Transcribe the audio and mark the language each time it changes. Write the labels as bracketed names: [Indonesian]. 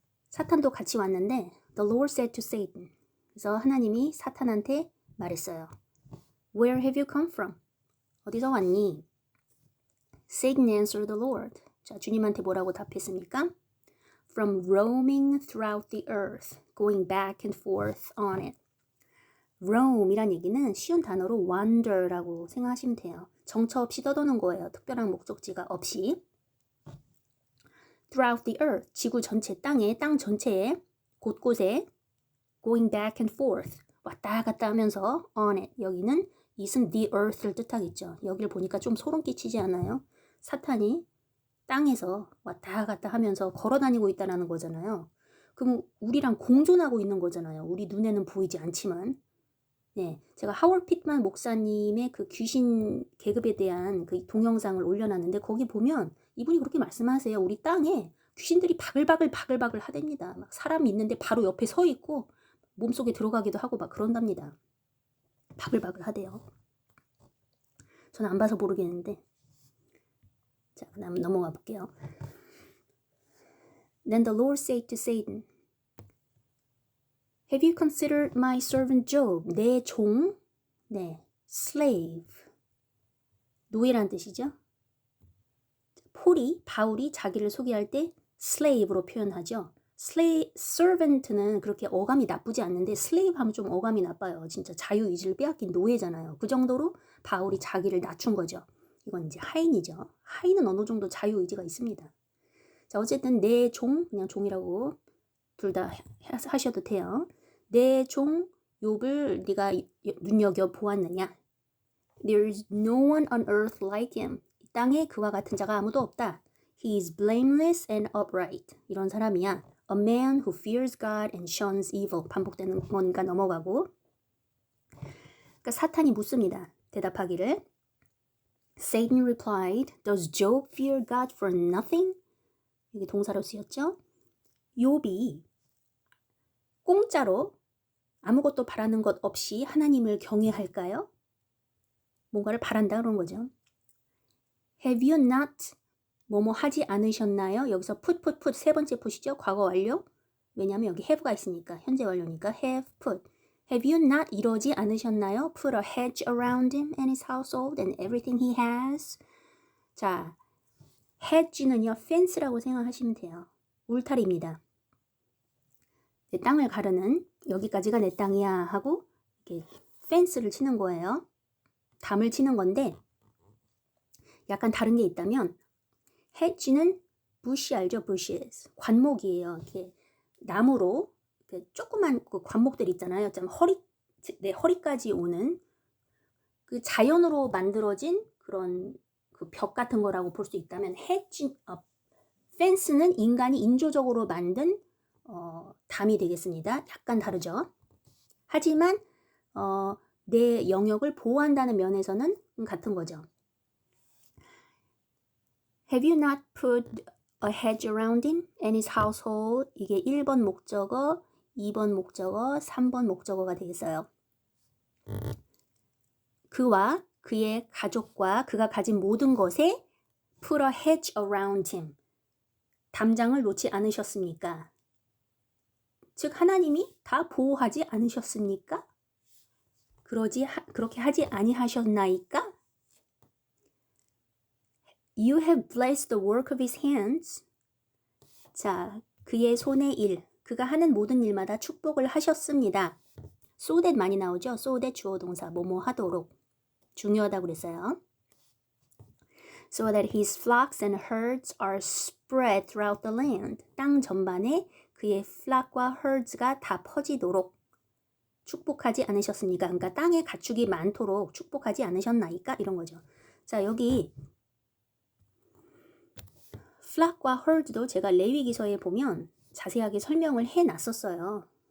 [Korean] 사탄도 같이 왔는데 [English] the Lord said to Satan. [Korean] 그래서 하나님이 사탄한테 말했어요. [English] Where have you come from? [Korean] 어디서 왔니? [English] Satan answered the Lord. [Korean] 자, 주님한테 뭐라고 답했습니까? [English] From roaming throughout the earth, going back and forth on it. [Korean] roam이란 얘기는 쉬운 단어로 wander라고 생각하시면 돼요. 정처 없이 떠도는 거예요. 특별한 목적지가 없이. [English] Throughout the earth, [Korean] 지구 전체 땅에, 땅 전체에, 곳곳에 [English] going back and forth, [Korean] 왔다 갔다 하면서 [English] on it, [Korean] 여기는 it은 the earth를 뜻하겠죠. 여기를 보니까 좀 소름 끼치지 않아요? 사탄이 땅에서 왔다 갔다 하면서 걸어다니고 있다는 거잖아요. 그럼 우리랑 공존하고 있는 거잖아요. 우리 눈에는 보이지 않지만. 네, 제가 하월 핏만 목사님의 그 귀신 계급에 대한 그 동영상을 올려놨는데 거기 보면 이분이 그렇게 말씀하세요. 우리 땅에 귀신들이 바글바글 하답니다. 막 사람이 있는데 바로 옆에 서 있고 몸속에 들어가기도 하고 막 그런답니다. 바글바글 하대요. 저는 안 봐서 모르겠는데. 자, 그다음 넘어가 볼게요. [English] Then the Lord said to Satan, Have you considered my servant Job? [Korean] 내 종, 네, slave. 노예란 뜻이죠. 바울이 자기를 소개할 때 slave로 표현하죠. servant는 그렇게 어감이 나쁘지 않는데 slave 하면 좀 어감이 나빠요. 진짜 자유의지를 빼앗긴 노예잖아요. 그 정도로 바울이 자기를 낮춘 거죠. 이건 이제 하인이죠. 하인은 어느 정도 자유의지가 있습니다. 자, 어쨌든 내 종, 그냥 종이라고 둘 다 하셔도 돼요. 내 종 욥을 네가 눈여겨 보았느냐? [English] There is no one on earth like him. [Korean] 땅에 그와 같은 자가 아무도 없다. [English] He is blameless and upright. [Korean] 이런 사람이야. [English] A man who fears God and shuns evil. [Korean] 반복되는 거니까 넘어가고. 그러니까 사탄이 묻습니다. 대답하기를. [English] Satan replied, Does Job fear God for nothing? [Korean] 이게 동사로 쓰였죠. 욥이 공짜로 아무것도 바라는 것 없이 하나님을 경외할까요? 뭔가를 바란다 그런 거죠. [English] Have you not [Korean] 뭐뭐 하지 않으셨나요? 여기서 put 세 번째 put이죠. 과거 완료. 왜냐하면 여기 have가 있으니까 현재 완료니까 have put. [English] Have you not [Korean] 이러지 않으셨나요? [English] Put a hedge around him and his household and everything he has. [Korean] 자, hedge는요 fence라고 생각하시면 돼요. 울타리입니다. 내 땅을 가르는 여기까지가 내 땅이야 하고 이렇게 펜스를 치는 거예요. 담을 치는 건데 약간 다른 게 있다면 hedge는 bush 알죠? bushes. 관목이에요. 이렇게 나무로 이렇게 조그만 그 관목들 있잖아요. 좀 내 허리까지 오는 그 자연으로 만들어진 그런 그 벽 같은 거라고 볼 수 있다면 hedge, 펜스는 인간이 인조적으로 만든 담이 되겠습니다. 약간 다르죠. 하지만 내 영역을 보호한다는 면에서는 같은 거죠. [English] Have you not put a hedge around him and his household? [Korean] 이게 1번 목적어, 2번 목적어, 3번 목적어가 되겠어요. 그와 그의 가족과 그가 가진 모든 것에 [English] put a hedge around him. [Korean] 담장을 놓지 않으셨습니까? 즉 하나님이 다 보호하지 않으셨습니까? 그렇게 하지 아니하셨나이까? [English] You have blessed the work of his hands. [Korean] 자, 그의 손의 일, 그가 하는 모든 일마다 축복을 하셨습니다. So that 많이 나오죠? So that 주어 동사, 뭐뭐 하도록. 중요하다고 그랬어요. [English] So that his flocks and herds are spread throughout the land. [Korean] 땅 전반에 그의 flock과 herds가 다 퍼지도록 축복하지 않으셨습니까? 그러니까 땅에 가축이 많도록 축복하지 않으셨나이까? 이런 거죠. 자, 여기 flock과 herd도 제가 레위기서에 보면 자세하게 설명을 해놨었어요.